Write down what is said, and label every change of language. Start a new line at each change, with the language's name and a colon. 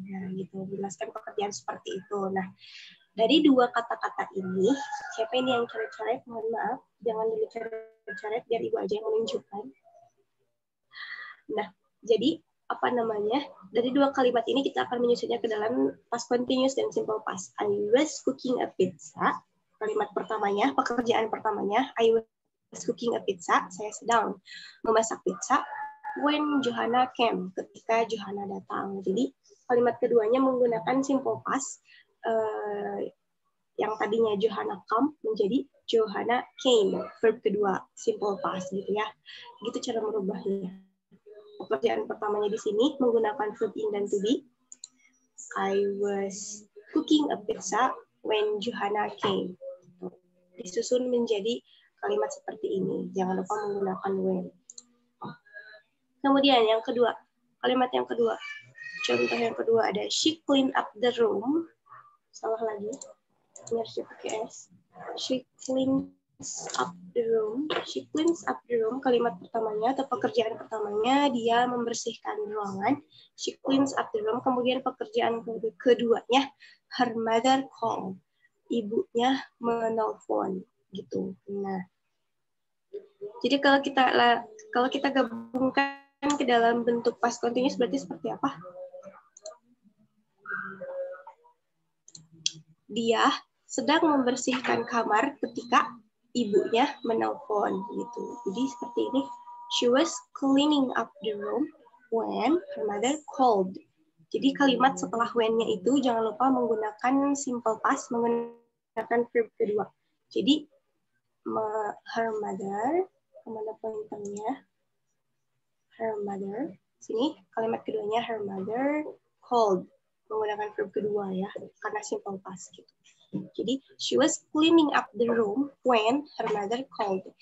Indonesian: Nah, gitu, menjelaskan pekerjaan seperti itu. Nah, dari 2 kata-kata ini, siapa ini yang coret-coret? Mohon maaf, jangan dulu coret-coret, biar Ibu aja yang menunjukkan. Nah, jadi dari 2 kalimat ini kita akan menyusunnya ke dalam past continuous dan simple past.
English: I was cooking a pizza.
Indonesian: Kalimat pertamanya, pekerjaan pertamanya,
English: I was cooking a pizza.
Indonesian: Saya sedang memasak pizza.
English: When Johanna came,
Indonesian: ketika Johanna datang. Jadi kalimat keduanya menggunakan simple past. Yang tadinya Johanna come menjadi Johanna came. Verb kedua, simple past gitu ya. Gitu cara merubahnya. Pekerjaan pertamanya di sini menggunakan verb in dan to be.
English: I was cooking a pizza when Johanna came.
Indonesian: Disusun menjadi kalimat seperti ini. Jangan lupa menggunakan when. Kemudian yang kedua, kalimat yang kedua. Contoh yang kedua ada
English: she cleaned up the room.
Indonesian: Salah lagi. Ini harus pakai S.
English: She cleans up the room. She cleans up the room.
Indonesian: Kalimat pertamanya atau pekerjaan pertamanya dia membersihkan ruangan.
English: She cleans up the room.
Indonesian: Kemudian pekerjaan keduanya
English: her mother called.
Indonesian: Ibunya menelpon gitu. Nah, jadi kalau kita gabungkan ke dalam bentuk past continuous berarti seperti apa? Dia sedang membersihkan kamar ketika ibunya menelpon gitu. Jadi seperti ini.
English: She was cleaning up the room when her mother called.
Indonesian: Jadi kalimat setelah when-nya itu jangan lupa menggunakan simple past, menggunakan verb kedua. Jadi her mother, kemana pointernya? Her mother. Sini kalimat keduanya
English: her mother called.
Indonesian: Menggunakan verb kedua ya, karena simple past gitu.
English: Jadi, she was cleaning up the room when her mother called.